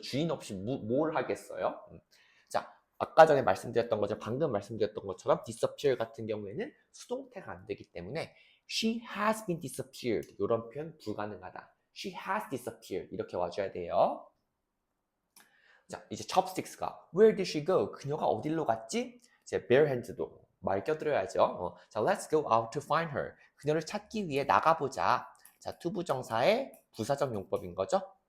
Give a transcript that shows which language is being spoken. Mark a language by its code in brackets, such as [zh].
[ko] 주인 없이 뭘 하겠어요? 자, 아까 전에 말씀드렸던 거죠. 방금 말씀드렸던 것처럼 disappear 같은 경우에는 수동태가 안 되기 때문에 [en] she has been disappeared [ko] 이런 표현 불가능하다. [en] she has disappeared [ko] 이렇게 와줘야 돼요. 자, 이제 chopsticks가 [en] where did she go? [ko] 그녀가 어디로 갔지? 이제 bare hands도 말 껴들어야죠. [en] 자, let's go out to find her. [ko] 그녀를 찾기 위해 나가보자. 자, 투부정사의 부사적 용법인 거죠.